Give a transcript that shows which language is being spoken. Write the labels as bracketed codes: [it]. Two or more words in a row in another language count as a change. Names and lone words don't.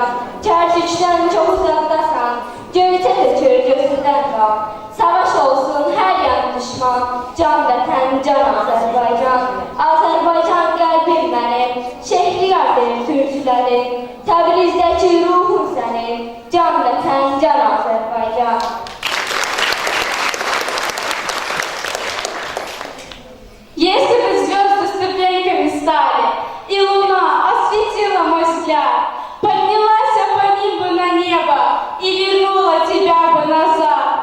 [az] Kərkükdən çox uzaqdasan, göyçə tökür gözündən qal. Savaş olsun hər yan düşman, can vətən, can Azərbaycan. Azərbaycan qəlbim mənim, Şehriyardır türklərin, Təbrizdəki ruhun sənin, can vətən, can Azərbaycan. [ru] Если бы звезды ступеньками стали, и луна осветила мой взгляд, поднялась я по ним бы на небо и вернула тебя бы назад.